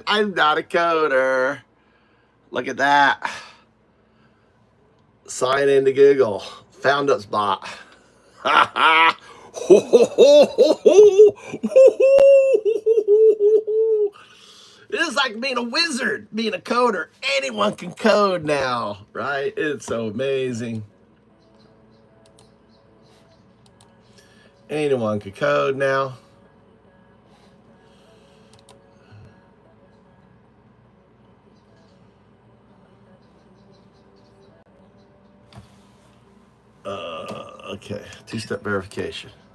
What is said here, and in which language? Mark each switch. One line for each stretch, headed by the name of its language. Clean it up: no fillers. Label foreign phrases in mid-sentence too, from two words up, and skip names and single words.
English: I'm not a coder. Look at that. Sign into Google. Foundups Bot. Ha ha. Ho, ho, ho, ho, ho. It is like being a wizard, being a coder. Anyone can code now, right? It's so amazing. Anyone can code now. Okay, two-step verification.